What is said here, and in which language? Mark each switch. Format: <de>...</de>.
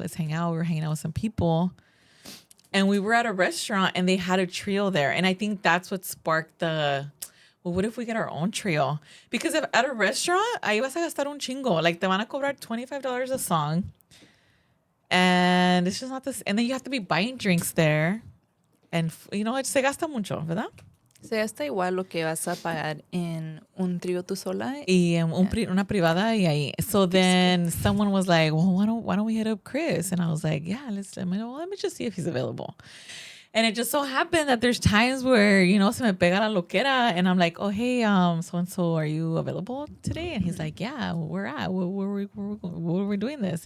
<en>Let's hang out. We were hanging out with some people. And we were at a restaurant and they had a trio there. And I think that's what sparked well, what if we get our own trio?</en> <es>Because if at a restaurant, ahí vas a gastar un chingo. Like, te van a cobrar $25 a song.</es> <en>And it's just not this. And then you have to be buying drinks there.</en> <es>And, se gasta mucho, ¿verdad? Se gasta igual lo que vas a pagar en un trío tú sola. Y una privada y ahí.</es> <en>So then someone was like, well, why don't we hit up Chris? And I was like, yeah, let me just see if he's available. And it just so happened that there's times where, se me pega la loquera and I'm like, oh, hey, so-and-so, are you available today? And he's like, yeah, where at? Where are we doing this?</en>